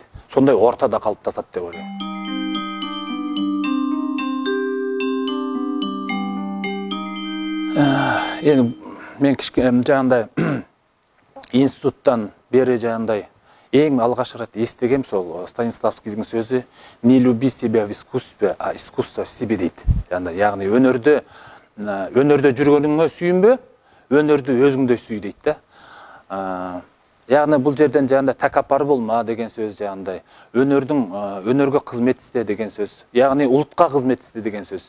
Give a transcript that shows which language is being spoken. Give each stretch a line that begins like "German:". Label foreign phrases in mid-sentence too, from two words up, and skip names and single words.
Kazakh: Сондай ортада қалыптасады деп ойлаймын. Енді мен жаңағыдай институттан бері жаңағыдай ең алғаш рет естігем сол Станиславскийдің сөзі
Russian: «Не люби себя в искусстве, а искусство в себе»
Kazakh: дейді. Яғни өнерде жүргеніңе сүйінбе, өнерді өзіңде сүй дейді. Яғни бұл жерден жаңағыдай тәкаппар болма деген сөз, жаңағыдай өнерге қызмет істе деген сөз, яғни ұлтқа қызмет істе деген сөз.